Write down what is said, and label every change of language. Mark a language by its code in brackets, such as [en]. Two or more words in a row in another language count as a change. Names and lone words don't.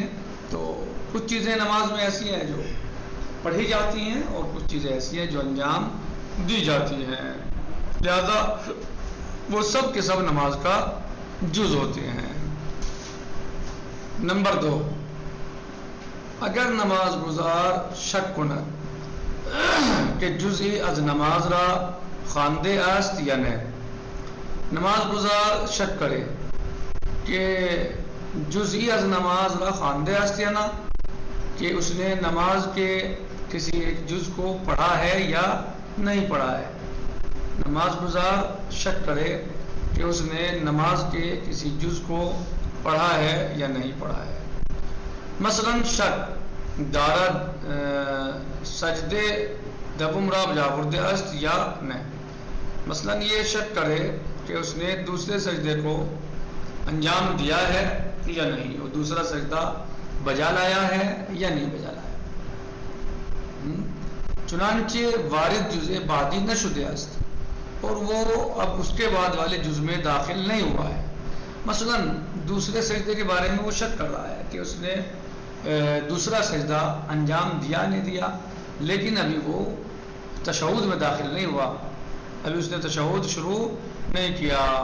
[ur] تو کچھ چیزیں نماز میں ایسی ہیں جو پڑھی جاتی ہیں اور کچھ چیزیں ایسی ہیں جو انجام دی جاتی ہیں، لہذا وہ سب کے سب نماز کا جز ہوتے ہیں۔ نمبر 2، [fa] اگر نماز گزار شک کند کہ جزئی از نماز را خواندے است یا نہیں، [ur] نماز گزار شک کرے کہ [fa] جزئی از نماز را خواندے است یا نہ، [ur] کہ اس نے نماز کے کسی ایک جز کو پڑھا ہے یا نہیں پڑھا ہے۔ نماز گزار شک کرے کہ اس نے نماز کے کسی جز کو پڑھا ہے یا نہیں پڑھا ہے۔ مثلا [fa] شک دارد سجدے دوم را بجاورده است یا نہیں، [ur] مثلا یہ شک کرے کہ اس نے دوسرے سجدے کو انجام دیا ہے یا نہیں، اور دوسرا سجدہ بجا لایا ہے یا نہیں بجا لایا۔ [fa] چنانچہ وارد جزء بعدی نشده است، [ur] اور وہ اب اس کے بعد والے جز میں داخل نہیں ہوا ہے۔ مثلا دوسرے سجدے کے بارے میں وہ شک کر رہا ہے کہ اس نے دوسرا سجدہ انجام دیا نہیں دیا، لیکن ابھی وہ تشہد میں داخل نہیں ہوا، ابھی اس نے تشہد شروع نہیں کیا۔